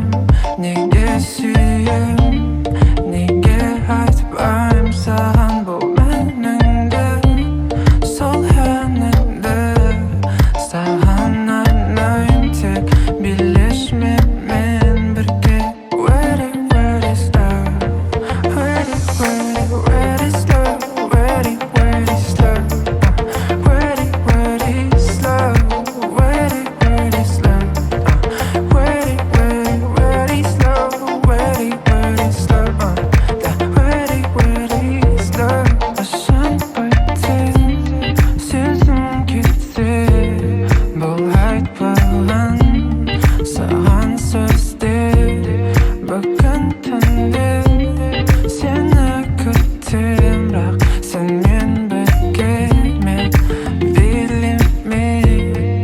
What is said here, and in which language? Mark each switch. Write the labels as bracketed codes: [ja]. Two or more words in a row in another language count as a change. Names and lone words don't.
[kk] Неге сүйем, неге айтпаймын саған бұл меніңді, сол әніңді. Саған арнаймын тек билеш менімен бірге. [en] Where is love? Where is love? Where is love? Where is love? Where is love? Where is love? Where is love? Where is love? [kk] Ашан байтын сезім кетсе, бұл айтпаған саған сөздер. Бүгін түнде сені күтем, бірақ сенмен бірге мен билемей.